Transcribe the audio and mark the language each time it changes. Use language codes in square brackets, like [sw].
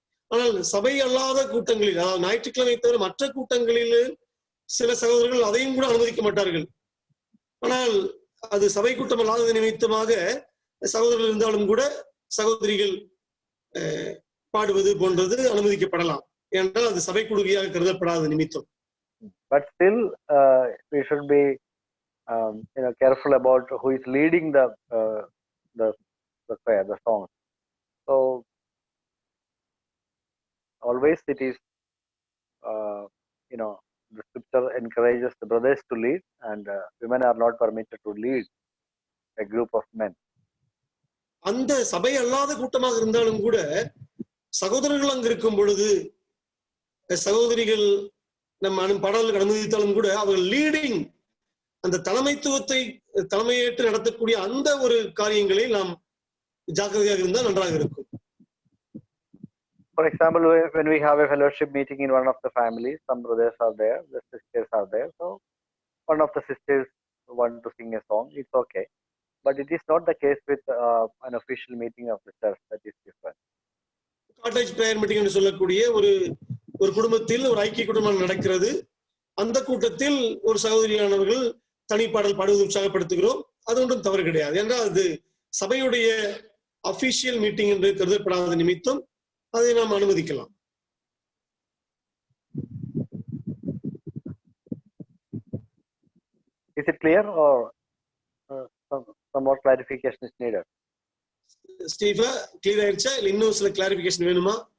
[ta] ஆனால் சபை அல்லாத கூட்டங்களில், அதாவது ஞாயிற்றுக்கிழமை தவிர மற்ற கூட்டங்களில் சில சகோதரர்கள் அதையும் கூட அனுமதிக்க மாட்டார்கள். ஆனால் அது சபை கூட்டம் அல்லாத நிமித்தமாக சகோதரர்கள் இருந்தாலும் கூட சகோதரிகள் பாடுவது போன்றது அனுமதிக்கப்படலாம், என்றால் அது சபை கூடுகையாக கருதப்படாத நிமித்தம். [en] But still we should be careful about who is leading the choir, the song. So always it is the scripture encourages the brothers to lead, and women are not permitted to lead a group of men. [ta] அந்த சபை அல்லாத கூட்டமாக இருந்தாலும் கூட சகோதரர்கள் அங்கு இருக்கும் பொழுது சகோதரிகள் நம்ம பாடல்களுக்கு அனுமதித்தாலும் கூட அவர்கள் லீடிங், அந்த தலைமையேற்று நடத்தக்கூடிய அந்த ஒரு காரியங்களை நாம் ஜாக்கிரதையாக இருந்தால் நன்றாக இருக்கும். [en] For example, when we have a fellowship meeting in one of the families, some brothers are there, the sisters are there. So one of the sisters want to sing a song, it's okay. But it is not the case with an official meeting of the church. That is different. [ta] Cottage prayer meeting என்று சொல்லக்கூடிய ஒரு குடும்பத்தில் ஒரு ஐக்கிய குடும்பம் நடக்கிறது. அந்த கூட்டத்தில் ஒரு சகோதரியானவர்கள் தனிப்பாடல் பாடுவது உற்சாகப்படுத்துகிறோம், அது ஒன்றும் தவறு கிடையாது. என்றால் அது சபையுடைய அபிஷியல் மீட்டிங் என்று கருதப்படாத நிமித்தம் அதை நாம் அனுமதிக்கலாம். [en] Is it clear, or some more clarification is needed? [ta] Steve, clear ஆயிடுச்சா இல்ல இன்னும் சில கிளாரிஃபிகேஷன் வேணுமா?